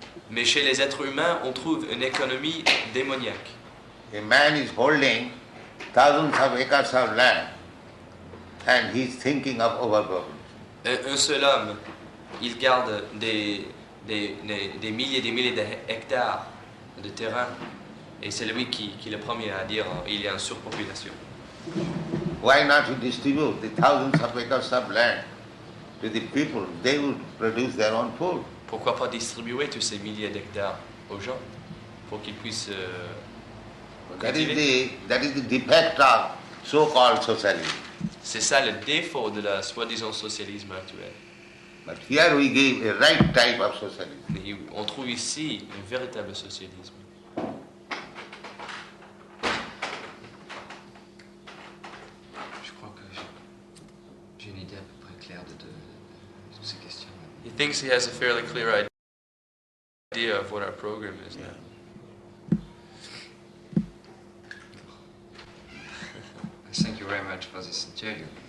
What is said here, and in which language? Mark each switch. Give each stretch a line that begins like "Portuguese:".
French: Mais chez les êtres humains, on trouve une économie démoniaque.
English: A man is holding thousands of acres of land and he is thinking of overpopulation.
French: Un seul homme, il garde des milliers d'hectares de terrain. Et c'est lui qui est le premier à dire qu'il y a une surpopulation.
English: Why not he distribute the thousands of acres of land to the people? They would produce their own food.
French: Pourquoi pas distribuer tous ces milliers d'hectares aux gens pour qu'ils puissent
English: That
French: cultiver?
English: is the defect of so-called socialism.
French: C'est ça le défaut de la soi-disant socialisme actuel.
English: But here we give a right type of socialism.
French: Mais on trouve ici un véritable socialisme. Je crois que j'ai une idée à peu près claire de toutes ces questions.
English: He thinks he has a fairly clear idea of what our program is now. Thank you very much for this interview.